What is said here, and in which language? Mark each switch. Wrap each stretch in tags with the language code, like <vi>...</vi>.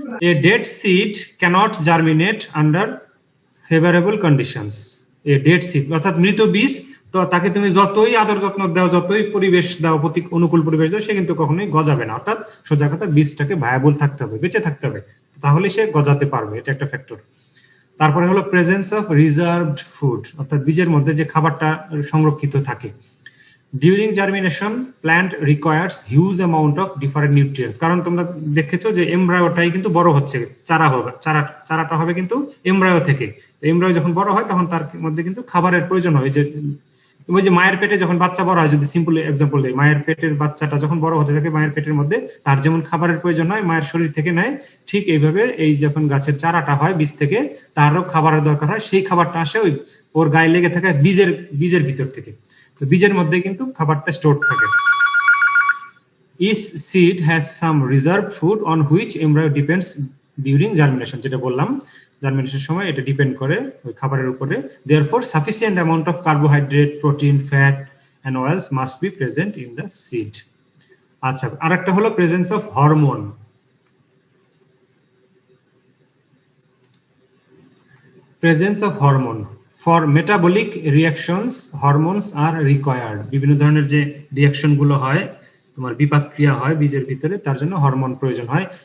<en>A dead seed cannot germinate under favorable conditions. A dead seed</en> <bn>অর্থাৎ মৃত বীজ, তো তাকে তুমি যতই আদর যত্ন দাও, যতই পরিবেশ দাও, অনুকূল পরিবেশ দাও, সে কিন্তু কখনোই গজাবে না। অর্থাৎ সোজা কথা, বীজটাকে ভায়াবল থাকতে হবে, বেঁচে থাকতে হবে, তাহলে সে গজাতে পারবে। এটা একটা ফ্যাক্টর। তারপরে হলো প্রেজেন্স অফ রিজার্ভড ফুড, অর্থাৎ বীজের মধ্যে যে খাবারটা সংরক্ষিত থাকে।</bn> <en>during germination plant requires huge amount of different nutrients,</en> <bn>কারণ তোমরা দেখেছো যে এমব্রায়োটাই কিন্তু বড় হচ্ছে, চারাটা হবে কিন্তু এমব্রায়ো থেকে। তো এমব্রায়ো যখন বড় হয় তখন তার মধ্যে কিন্তু খাবারের প্রয়োজন হয়। যে ওই যে মায়ের পেটে যখন বাচ্চা বড় হয়, যদি সিম্পল এক্সাম্পল দেয়, মায়ের পেটের বাচ্চাটা যখন বড় হতে থাকে মায়ের পেটের মধ্যে, তার যেমন খাবারের প্রয়োজন হয় মায়ের শরীর থেকে নেয়, ঠিক এইভাবে এই যখন গাছের চারাটা হয় বীজ থেকে, তারও খাবারের দরকার হয়। সেই খাবারটা আসে ওই ওর গায়ে লেগে থাকে বীজের ভিতর থেকে। তো বীজের মধ্যে কিন্তু খাবারটা স্টোর থাকে।</bn> <en>Each seed has some reserved food on which embryo depends during germination,</en> <bn>যেটা বললাম জার্মিনেশন সময় এটা ডিপেন্ড করে ওই খাবারের উপরে।</bn> <en>Therefore sufficient amount of carbohydrate, protein, fat and oils must be present in the seed.</en> <bn>আচ্ছা, আরেকটা হলো presence of hormone.</bn> <en>Presence of hormone for metabolic reactions hormones are required.</en> <bn>বিভিন্ন ধরনের যে রিঅ্যাকশন গুলো হয়, তোমার বিপাক ক্রিয়া হয় বীজের ভিতরে, তার জন্য হরমোন প্রয়োজন হয়।</bn>